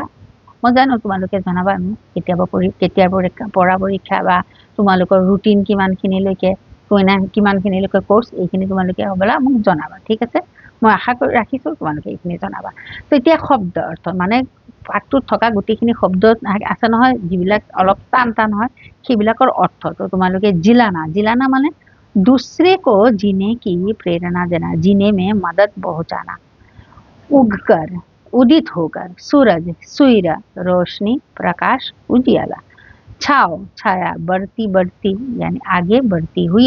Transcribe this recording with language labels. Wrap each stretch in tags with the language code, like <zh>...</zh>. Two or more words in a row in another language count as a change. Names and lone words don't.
<as>মই জানো তোমালোকে জনাবা মোক কেতিয়াৰ পৰা পৰীক্ষা, বা তোমালোকৰ ৰুটিন কিমানখিনিলৈকে, কিমানখিনিলৈকে কোৰ্চ, এইখিনি তোমালোকে হ'বলা মোক জনাবা। ঠিক আছে। মই আশা কৰি ৰাখিছোঁ তোমালোকে এইখিনি জনাবা। তো এতিয়া শব্দ অৰ্থ, মানে পাঠটোত থকা গোটেইখিনি শব্দ আছে নহয়, যিবিলাক অলপ টান হয়, সেইবিলাকৰ অৰ্থ। তো তোমালোকে জিলানা মানে</as> <hi>दूसरे को जीने की प्रेरणा देना, जीने में मदद पहुंचाना। उगकर, उदित होकर, सूरज, सुइरा, रोशनी, प्रकाश, उजियाला। छाव, छाया, बढ़ती बढ़ती यानी आगे बढ़ती हुई।</hi>